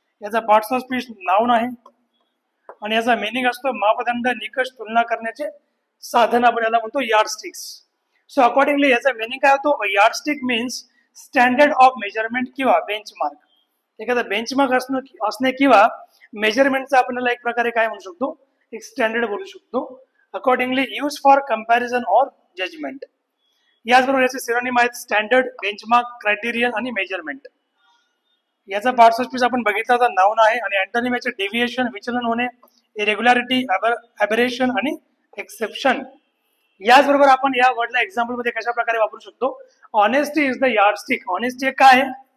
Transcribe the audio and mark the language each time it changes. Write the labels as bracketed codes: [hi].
[mr] याचा parts of speech noun आहे आणि याचा मिनिंग असतो मापदंड, निकष, तुलना करण्याचे साधन, आपण याला म्हणतो यार्डस्टिक्स। सो अकॉर्डिंगली याचा मिनिंग काय होतो, [en] yardstick means standard of measurement [mr] किंवा बेंचमार्क। एखादा बेंचमार्क असणे किंवा मेजरमेंटचा आपल्याला एक प्रकारे काय म्हणू शकतो, एक स्टँडर्ड बोलू शकतो। [en] Accordingly use for comparison और judgement. [mr] याचबरोबर याचे सिनोनिम आहेत स्टँडर्ड, बेंचमार्क, क्रायटेरियन आणि मेजरमेंट। याचा पार्ट्स ऑफ स्पीच आपण बघितला तर नाउन आहे आणि अँटोनिम याचे डेव्हिएशन, विचलन होणे, इरेग्युलॅरिटी, अबरेशन आणि एक्सेप्शन। याचबरोबर आपण या वर्डला एक्झाम्पल मध्ये कशा प्रकारे वापरू शकतो, [en] Honesty is the yardstick. [mr] Honesty काय आहे,